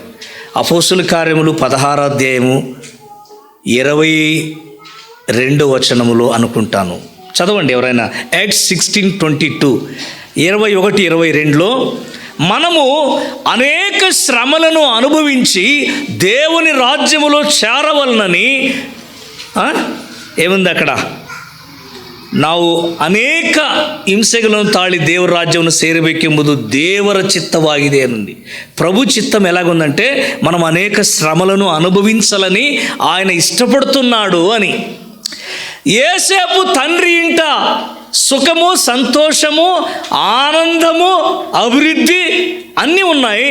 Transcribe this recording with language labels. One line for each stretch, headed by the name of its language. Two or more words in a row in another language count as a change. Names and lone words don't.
Telugu: అపోస్తుల కార్యములు 16వ అధ్యాయము 22వ వచనములో అనుకుంటాను, చదవండి ఎవరైనా. Acts 16:22, 21, 22లో మనము అనేక శ్రమలను అనుభవించి దేవుని రాజ్యములో చేరవలనని ఏముంది అక్కడ?
Kannada: ನಾವು ಅನೇಕ ಹಿಂಸೆಗಳನ್ನು ತಾಳಿ ದೇವರ ರಾಜ್ಯವನ್ನು ಸೇರಬೇಕೆಂಬುದು ದೇವರ ಚಿತ್ತವಾಗಿದೆ ಅನ್ನುಂది.
Telugu: ప్రభు చిత్తం ఎలాగుందంటే మనం అనేక శ్రమలను అనుభవించాలని ఆయన ఇష్టపడుతున్నాడు అని. యేసేపు తండ్రి ఇంట సుఖము సంతోషము ఆనందము అభివృద్ధి అన్నీ ఉన్నాయి.